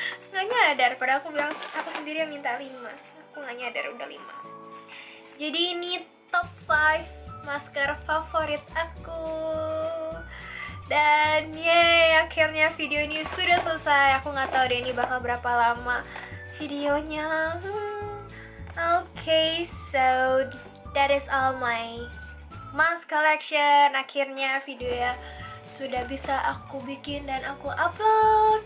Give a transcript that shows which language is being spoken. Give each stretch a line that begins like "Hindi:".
Indonesian: Nggak nyadar, padahal aku bilang aku sendiri yang minta 5. Aku nggak nyadar udah 5. Jadi ini top 5 masker favorit aku. Dan yeay, akhirnya video ini sudah selesai. Aku nggak tahu deh ini bakal berapa lama videonya.
English: Okay, so that is all my mask collection.
Indonesian: Akhirnya video ya sudah bisa aku bikin dan aku upload.